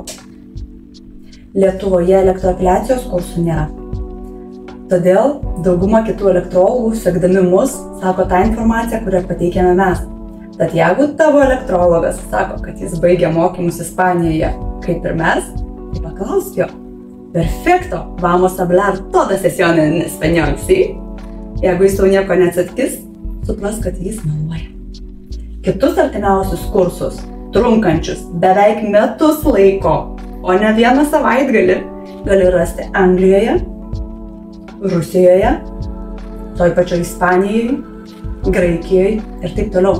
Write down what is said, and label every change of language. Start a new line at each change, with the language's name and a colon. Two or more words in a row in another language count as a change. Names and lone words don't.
Lithuanian: Lietuvoje elektroapeliacijos kursų nėra. Todėl dauguma kitų elektrologų, sekdami mus, sako tą informaciją, kurią pateikėme mes. Tad jeigu tavo elektrologas sako, kad jis baigė mokymus Ispanijoje, kaip ir mes, tai paklausk jo.
Spanish: Perfecto, vamos a hablar toda sesión en español, ¿sí?
Lithuanian: Jeigu jis tau nieko neatsakys, supras, kad jis meluoja. Kitus artimiausius kursus, trunkančius beveik metus laiko, o ne vieną savaitgalį, gali rasti Anglijoje, Rusijoje, toj pačioj Ispanijoje, Graikijoje ir taip toliau.